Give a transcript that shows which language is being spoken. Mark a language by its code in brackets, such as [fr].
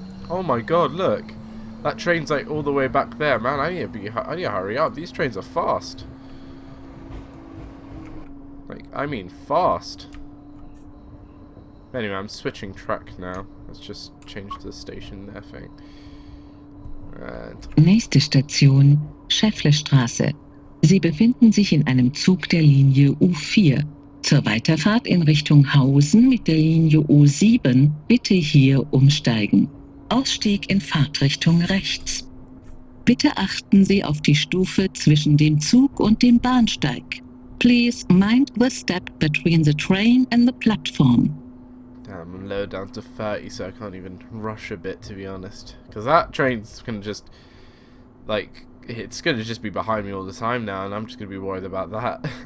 [en] Oh my god, look. That train's like all the way back there, man. I need to hurry up. These trains are fast. Like, I mean fast. Anyway, I'm switching track now. Let's just change the station there thing. And [de] Nächste Station, Schäfflestraße. Sie befinden sich in einem Zug der Linie U4. Zur Weiterfahrt in Richtung Hausen mit der Linie U7 bitte hier umsteigen. Ausstieg in Fahrtrichtung rechts. Bitte achten Sie auf die Stufe zwischen dem Zug und dem Bahnsteig. [en] Please mind the step between the train and the platform. damn, I'm low down to 30, so I can't even rush a bit, to be honest. Because that train's gonna just, like, it's gonna just be behind me all the time now, and I'm just gonna be worried about that.